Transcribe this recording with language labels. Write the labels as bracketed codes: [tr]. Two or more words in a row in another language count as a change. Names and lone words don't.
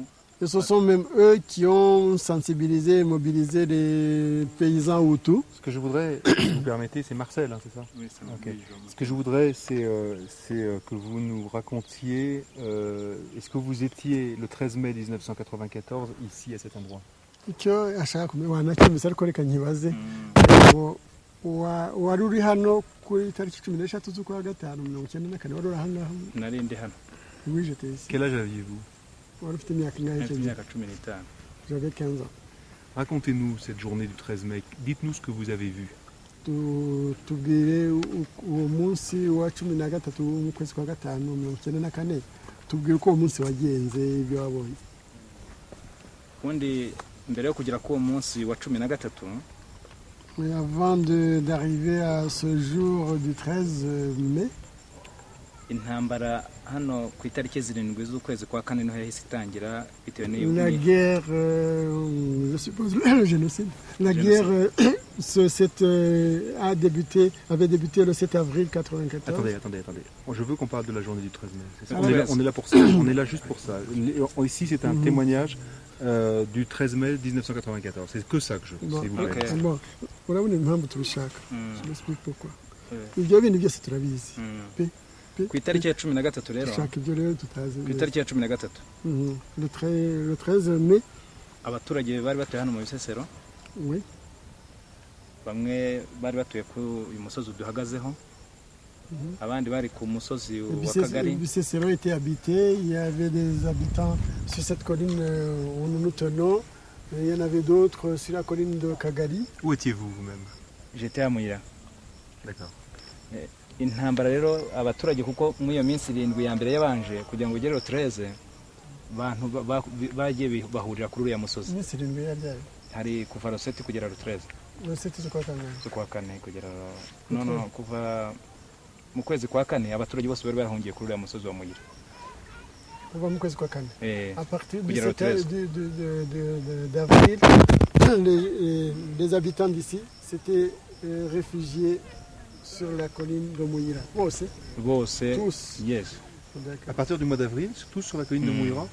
[fr] Et ce sont même eux qui ont sensibilisé et mobilisé les paysans Hutus. Ce que je voudrais, si vous permettez, c'est Marcel, hein, c'est ça? Oui, c'est okay. Ce que je voudrais, c'est que vous nous racontiez, est-ce que vous étiez le 13 mai 1994 ici à cet endroit? [rw] Icyo ashaka kumenya wanacyumvise ariko reka nkibaze wari uri hano kuri tariki 13 z'ukwa gatanu 1994 wari uri ahangaha? Nari ndi hano. [fr] Oui, j'étais ici. Quel âge aviez-vous? J'avais 15 ans. Racontez-nous cette journée du 13 mai. Dites-nous ce que vous avez vu. [rw] Tubwire uwo munsi wa 13 mu kwezi kwa gatanu 1994. Tubwire uko uwo munsi wagenze ibyo wabonye. Undi mbere yo kugera ku uwo munsi wa 13. [fr] Mais avant d'arriver à ce jour du 13 mai. [rw] Intambara hano ku itariki 7 z'ukwezi kwa kane niho yahise itangira bitewe n'iyo. [fr] La guerre, je suppose le génocide. La guerre avait débuté le 7 avril 1994. Attendez. Je veux qu'on parle de la journée du 13 mai. C'est ça. On est là pour ça. On est là juste pour ça. Ici, c'est un témoignage du 13 mai 1994. C'est que ça que je veux. S'il vous plaît. Bon, [rw] urabona impamvu tubishaka. [fr] Je m'explique pourquoi. [rw] Ibyo bintu byose turabizi. Ku itariki ya 13 rero. Shaka ibyo rero tutazi. Ku itariki ya 13. [fr] Le 13 mai. [rw] Abaturage bari batuye hano mu Bisesero. [fr] Oui. [rw] Bamwe bari batuye ku uyu musozi duhagazeho. Abandi bari ku musozi wa Kagari. [fr] Bisesero était habité, il y avait des habitants sur cette colline où nous nous tenons. Il y en avait d'autres sur la colline de Kagari. Où étiez-vous vous-même? J'étais à Muyira. D'accord. [rw] Intambara rero abaturage kuko muri iyo minsi 7 ya mbere yabanje kugira ngo ugere 13 bantu bagiye bahurira kuri uriya musozi. Minsi 7 yabyari. Hari kuva 7 kugera 13. 7 z'ukwa kane kugera no kuva mu kwezi kwa kane abaturage bose bari barahungiye kuri uriya musozi wa Muyira. Kuva mu kwezi kwa kane. [fr] À partir du d'avril, les habitants d'ici s'étaient réfugiés sur la colline de Muyira. [rw] Bose. [fr] Tous. Yes. À partir du mois d'avril, tous sur la colline de Muyira.